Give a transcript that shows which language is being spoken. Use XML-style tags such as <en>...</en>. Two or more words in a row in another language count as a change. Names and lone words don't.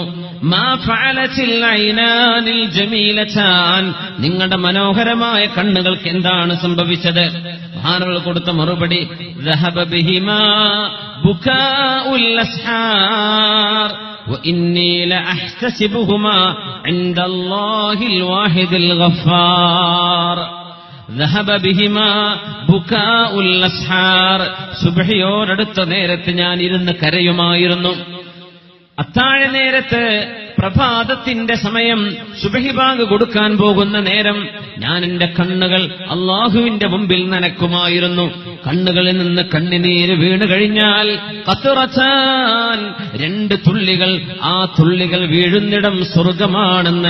<ar>ما فعلت العينان الجميلتان,</ar> <ml>നിങ്ങളുടെ മനോഹരമായ കണ്ണുകൾക്ക് എന്താണ് സംഭവിച്ചത്? മഹാനുകൾ കൊടുത്ത മറുപടി,</ml> <ar>ذهب بهما بكاء الأسحار وإني لأحتسبهما عند الله الواحد الغفار. ذهب بهما بكاء الأسحار.</ar> <ml>സുബ്ഹിയോടടുത്ത നേരത്ത് ഞാൻ ഇരുന്ന് കരയുമായിരുന്നു. അത്താഴ നേരത്ത്, പ്രഭാതത്തിന്റെ സമയം, സുബ്ഹി ബാങ്ക് കൊടുക്കാൻ പോകുന്ന നേരം ഞാൻ എന്റെ കണ്ണുകൾ അള്ളാഹുവിന്റെ മുമ്പിൽ നനക്കുമായിരുന്നു. കണ്ണുകളിൽ നിന്ന് കണ്ണുനീര് വീണു കഴിഞ്ഞാൽ ഖത്റതാൻ, 2 തുള്ളികൾ, ആ തുള്ളികൾ വീഴുന്നിടം സ്വർഗമാണെന്ന്.</ml>